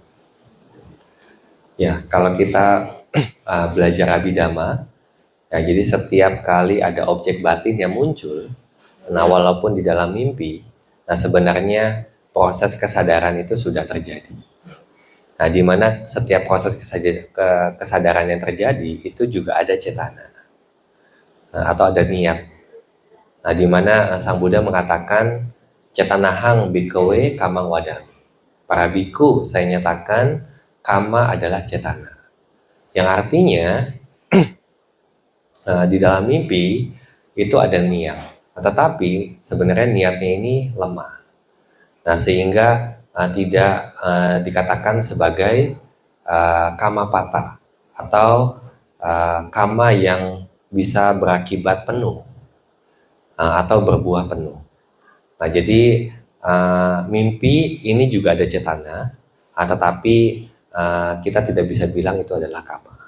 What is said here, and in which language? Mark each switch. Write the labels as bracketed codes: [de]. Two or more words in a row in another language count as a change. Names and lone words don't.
[id] Ya, kalau kita belajar Abhidhamma, ya, jadi setiap kali ada objek batin yang muncul, nah walaupun di dalam mimpi, nah sebenarnya proses kesadaran itu sudah terjadi. Nah, di mana setiap proses kesadaran yang terjadi itu juga ada cetana, atau ada niat. Nah, di mana Sang Buddha mengatakan [pi] cetanahang bhikkhave kamang wadami. [id] Para biku saya nyatakan kama adalah cetana. Yang artinya di dalam mimpi itu ada niat. Nah, tetapi sebenarnya niatnya ini lemah. Nah, sehingga tidak dikatakan sebagai [pi] kama pata [id] atau kama yang bisa berakibat penuh atau berbuah penuh. Nah, jadi mimpi ini juga ada cetana, tetapi kita tidak bisa bilang itu adalah kama.